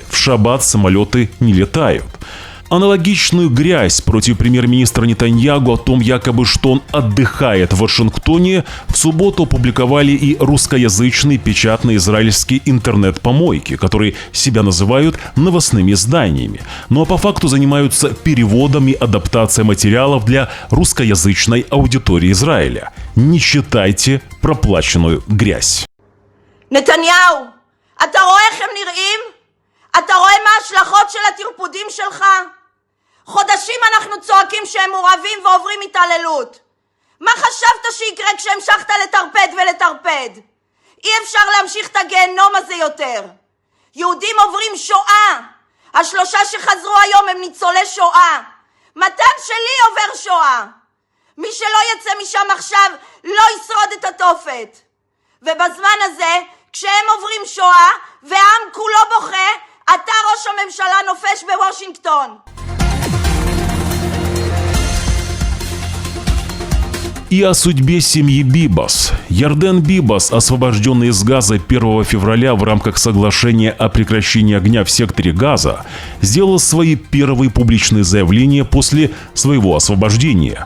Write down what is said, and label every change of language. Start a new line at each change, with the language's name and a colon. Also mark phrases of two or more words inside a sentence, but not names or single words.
Russian: В шаббат самолеты не летают. Аналогичную грязь против премьер-министра Нетаньягу о том, якобы, что он отдыхает в Вашингтоне, в субботу опубликовали и русскоязычные печатные израильские интернет-помойки, которые себя называют новостными изданиями, но по факту занимаются переводом и адаптацией материалов для русскоязычной аудитории Израиля. Не читайте проплаченную грязь.
Hebrew: נתניהו, אתה רואה איך הם נראים? אתה רואה מה ההשלכות של הטרפודים שלך? חודשים אנחנו צועקים שהם מעורבים ועוברים התעללות. מה חשבת שיקרה כשהמשכת לטרפד ולטרפד? אי אפשר להמשיך את הגיהנום הזה יותר. יהודים עוברים שואה. 3 שחזרו היום הם ניצולי שואה. מתן שלי עובר שואה. מי שלא יצא משם עכשיו לא ישרוד את התופת. ובזמן הזה, כשהם עוברים שואה והעם כולו בוכה, אתה ראש הממשלה נופש בוושינגטון.
Russian: И о судьбе семьи Бибас. Ярден Бибас, освобожденный из Газа 1 февраля в рамках соглашения о прекращении огня в секторе Газа, сделал свои первые публичные заявления после своего освобождения.